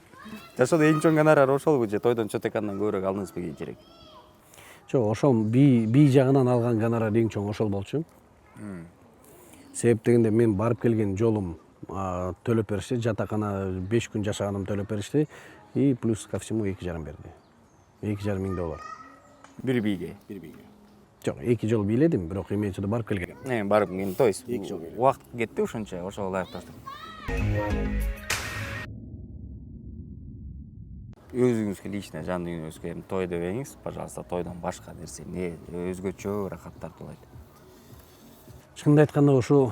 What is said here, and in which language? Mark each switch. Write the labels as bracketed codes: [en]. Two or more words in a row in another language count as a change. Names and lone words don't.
[ky] Жашоодо эң чоң гонорар ошолбу же тойдон чөтөкандан көбүрөөк алдыңызбы кийинчерээк? Жок, ошол бий жагынан алган гонорар эң чоң ошол болчу. Себеп дегенде мен барып келген жолум төлөп беришти, жатакана 5 күн жашаганым төлөп беришти [ru] и плюс ко всему [ky] 2,5 берди. 2,5 миң доллар. Бир бийге. Жок, 2 жол бийледим, бирок [ru] имеется в виду [ky] барып келгем. Барып келген, [ru] то есть [ky] 2 жол бийледим. Убакыт кетти ошончо, ошого ылайык таштап. Өзүңүзгө лично жан дүйнөңүзгө эми той дебеңиз, пожалуйста, тойдон башка нерсе, эмне өзгөчө ырахаттар кылат? Чынын айтканда ушул